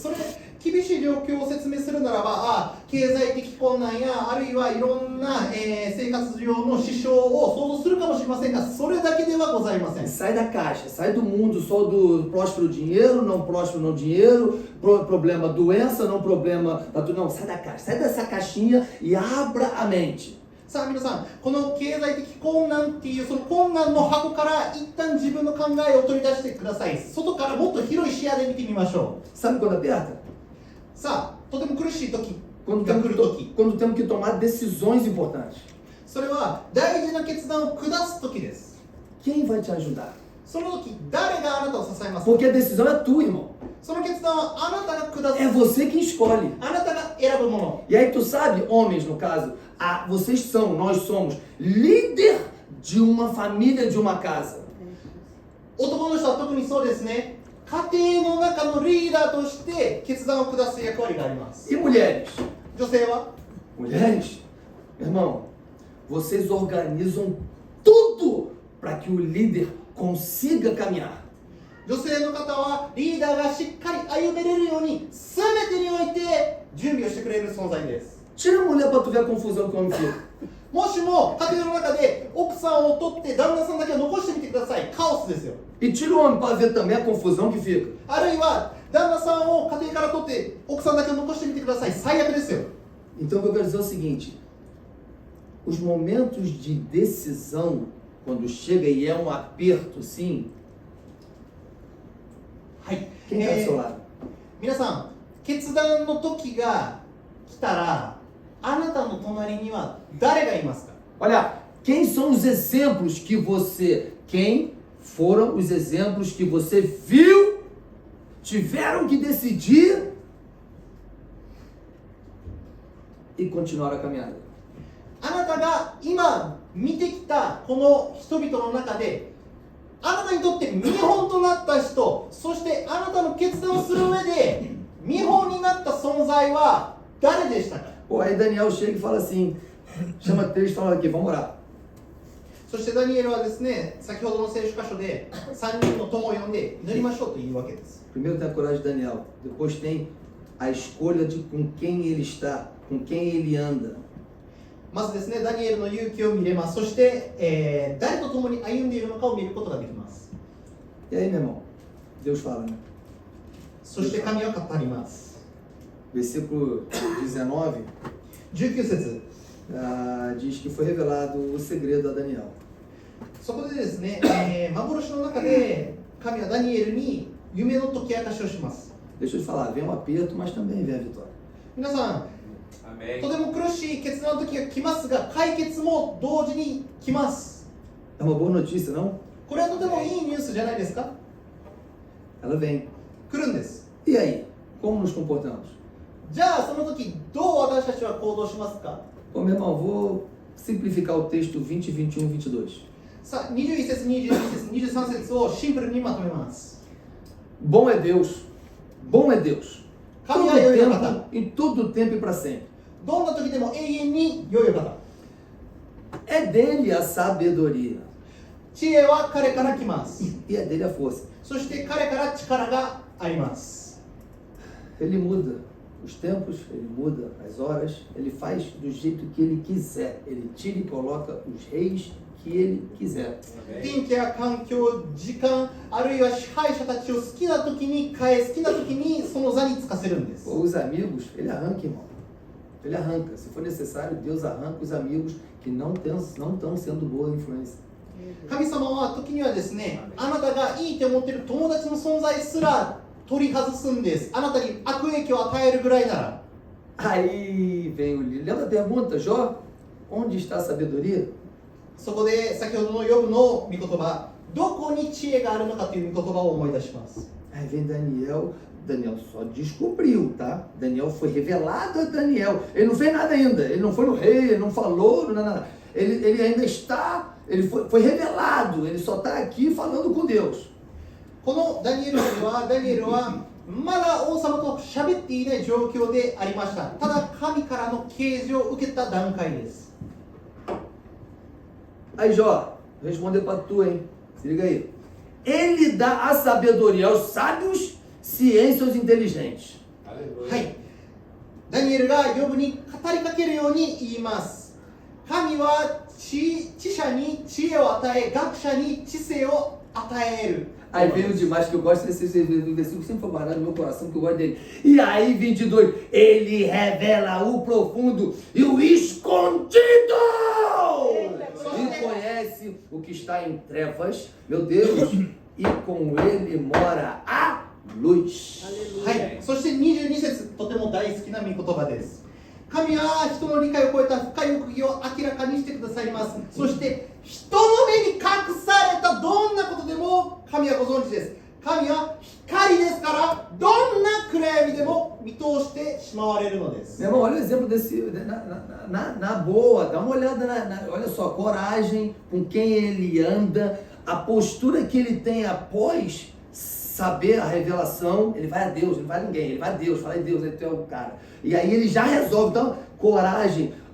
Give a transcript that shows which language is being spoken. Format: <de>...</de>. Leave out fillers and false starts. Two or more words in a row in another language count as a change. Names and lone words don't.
<ja>それ厳しい状況を説明するならば、経済的困難やあるいはいろんな、生活上の支障を想像するかもしれませんが、それだけではございません。</ja> <pt>Sai da caixa, sai do mundo só do próspero dinheiro, não próspero não dinheiro, problema doença, não problema, não, sai da caixa, sai dessa caixinha e abra a mente.</pt> <ja>さあ皆さん、この経済的困難っていうその困難の箱から一旦自分の考えを取り出してください。外からもっと広い視野で見てみましょう。</ja> <pt>Sabe quando aperta?</pt> <ja>さあ、とても苦しい時</ja> <pt>Quando</pt> <ja>が来る時、</ja> <pt>temos que tomar decisões importantes.</pt> <ja>それは大事な決断を下す時です。</ja> <pt>Quem vai te ajudar?</pt> <ja>その時、誰があなたを支えますか？</ja> <pt>Porque a decisão é tua, irmão.</pt> <ja>その決断はあなたが下す。</ja> <pt>É você quem escolhe.</pt> <ja>あなたが選ぶもの。</ja> <pt>E aí tu sabe, homens no caso, vocês são, nós somos líder de uma família, de uma casa.</pt> <ja>男の人は特にそうですね。家庭の中のリーダーとして決断を下す役割があります。</ja> <pt>E mulheres?</pt> <ja>女性は</ja> <pt>Mulheres, irmão, vocês organizam tudo para que o líder consiga caminhar.</pt> <ja>女性の方はリーダーがしっかり歩めれるように全てにおいて準備をしてくれる存在です。</ja> <pt>Tira a mulher para tu ver a confusão que o homem fica.</pt> <ja>もしも家庭の中で奥さんを取って旦那さんだけを残してみてください。カオスですよ。</ja> <pt>E tira o homem para ver também a confusão que fica.</pt> <ja>あるいは旦那さんを家庭から取って奥さんだけを残してみてください。最悪ですよ。</ja> <pt>Então o que eu quero dizer é o seguinte: os momentos de decisão, quando chega e é um aperto, sim,</pt> <ja>はい。</ja> <pt>quem está do seu lado?</pt> <ja>皆さん、決断の時が来たら、あなたの隣には誰がいますか？</ja> <pt>Olha, quem são os exemplos que você, quem foram os exemplos que você viu, tiveram que decidir e continuar a caminhada?</pt> <ja>あなたが今見てきたこの人々の中で、あなたにとって見本となった人、そしてあなたの決断をする上で見本になった存在は誰でしたか？</ja> <pt>Pô, aí Daniel chega e fala assim, chama três e fala aqui, vamos orar.</pt> <ja>そしてダニエルはですね、先ほどの聖書箇所で3人の友を呼んで祈りましょうというわけです。</ja> <pt>Primeiro tem a coragem de Daniel, depois tem a escolha de com quem ele está, com quem ele anda.</pt> <ja>まずですね、ダニエルの勇気を見れます。そして、誰と共に歩んでいるのかを見ることができます。</ja> <pt>E aí, meu irmão? Deus fala, né?</pt> <ja>そして神は語ります。</ja> <pt>Versículo 19</pt> <ja>19節</ja> <pt>diz que foi revelado o segredo a Daniel.</pt> <ja>そこでですね、幻の中で神はダニエルに夢の解き明かしをします。</ja> <pt>Deixa eu te falar, vem um aperto, mas também vem a vitória.</pt> <ja>皆さん、とても苦しい決断の時が来ますが、解決も同時に来ます。</ja> <pt>É uma boa notícia, não?</pt> <ja>これはとてもいいニュースじゃないですか？</ja> <pt>Ela vem.</pt> <ja>来るんです。</ja> <pt>E aí? Como nos comportamos?</pt> <ja>じゃあその時どう私たちは行動しますか？</ja> <pt>Bom, meu irmão, vou simplificar o texto 20, 21, 22.</pt> <ja>さあ、21節、22節、23節をシンプルにまとめます。</ja> <pt>Bom é Deus. Bom é Deus.</pt> <ja>神は良いお方。</ja> <pt>Em todo tempo e para sempre.</pt> <ja>どんな時でも永遠に良いお方。</ja> <pt>É dele a sabedoria.</pt> <ja>知恵は彼から来ます。</ja> <pt>E é dele a força.</pt> <ja>そして彼から力があります。</ja> <pt>Ele muda os tempos, ele muda as horas, ele faz do jeito que ele quiser. Ele tira e coloca os reis que ele quiser.</pt> <ja>天気や環境、時間、あるいは支配者たちを好きな時に変え、好きな時にその座につかせるんです。</ja> <pt>Os amigos, ele arranca, irmão. Ele arranca. Se for necessário, Deus arranca os amigos que não estão sendo boa influência.</pt> <ja>神様は時にはですね、あなたがいいと思っている友達の存在すら取り外すんです。あなたに悪影響を与えるぐらいなら。</ja> <pt>Aí vem o livro. Lembra a pergunta, Jó? Onde está a sabedoria?</pt> <ja>そこで先ほどのヨブの御言葉、どこに知恵があるのかという御言葉を思い出します。</ja> <pt>Aí vem Daniel. Daniel só descobriu, tá? Daniel foi revelado a Daniel. Ele não fez nada ainda. Ele não foi no rei, ele não falou, nada. Ele ainda está, ele foi revelado. Ele só está aqui falando com Deus.</pt> <ja>このダニエル書では、ダニエルはまだ王様と喋っていない状況でありました。ただ神からの啓示を受けた段階です。</ja> <pt>Aí Jó, Vou responder para tu, hein? Se liga aí. Ele dá a sabedoria aos sábios, ciência aos inteligentes.</pt> <ja>はい、ダニエルがヨブに語りかけるように言います。神は知者に知恵を与え、学者に知性を与える。</ja> <pt>Aí vem o demais, que eu gosto desse versículo, sempre foi guardado no meu coração, que eu gosto dele. E aí, 22, ele revela o profundo e o escondido. E conhece o que está em trevas, meu Deus, e com ele mora a luz.</pt> <ja>はい、そして22節、とても大好きな御言葉です。神は人の理解を超えた深い奥義を明らかにしてくださいます。そして人の目に隠されたどんなことでも神はご存知です。神は光ですから、どんな暗闇でも見通してしまわれるのです。</ja> <pt>Meu irmão, olha o exemplo desse, na boa, dá uma olhada, olha só, coragem, com quem ele anda, a postura que ele tem após saber a revelação. Ele vai a Deus, ele não vai a ninguém, ele vai a Deus, fala em Deus, ele é o cara. E aí ele já resolve, então, coragem.</pt>